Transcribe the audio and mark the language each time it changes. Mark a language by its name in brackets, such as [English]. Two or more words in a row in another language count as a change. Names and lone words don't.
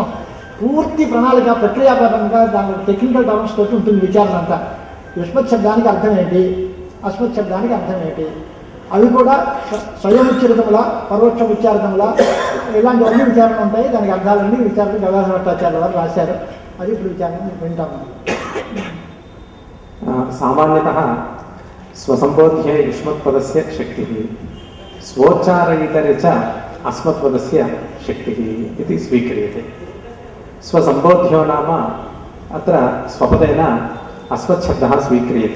[Telugu] పూర్తి ప్రణాళిక ప్రక్రియాపరంగా దాని [English] technical terms [Telugu] తోటి ఉంటుంది విచారణ అంతా. యుష్మత్ శబ్దానికి అర్థం ఏంటి, అస్మత్ శబ్దానికి అర్థం ఏంటి, అవి కూడా స్వయం ఉచ్చరితముల పరోక్ష ఉచ్చారితముల ఇలాంటివన్నీ విచారణ ఉంటాయి. దానికి అర్థాలన్నీ విచారణ గదాధర భట్టాచార్య వారు రాశారు. అది ఇప్పుడు విచారణ వింటాము. [Sanskrit] सामान्यतः स्वसंबोध्य युष्मत्पदस्य शक्तिः स्वोच्चारयितरे च अस्मत्पदस्य शक्तिः इति स्वीक्रियते. स्वसंबोध्यो नाम अत्र स्वपदेन अस्मच्छब्दः स्वीक्रियते.